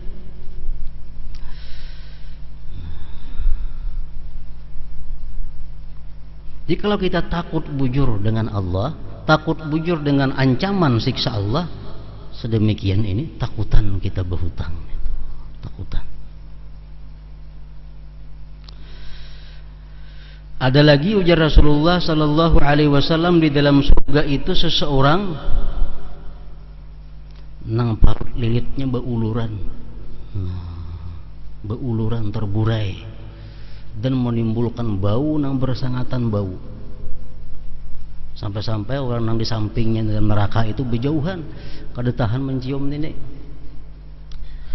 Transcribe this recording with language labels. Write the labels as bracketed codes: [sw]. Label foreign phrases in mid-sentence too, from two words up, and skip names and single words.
[bjn] Jikalau kita takut bujur dengan Allah, takut bujur dengan ancaman siksa Allah, sedemikian ini takutan kita berhutang, takutan. Ada lagi ujar Rasulullah [ar] صلى الله عليه وسلم, [bjn] di dalam surga itu seseorang nang parut lilitnya beuluran terburai dan menimbulkan bau nang bersangatan bau, sampai-sampai orang nang di sampingnya dalam neraka itu berjauhan kada tahan mencium ini.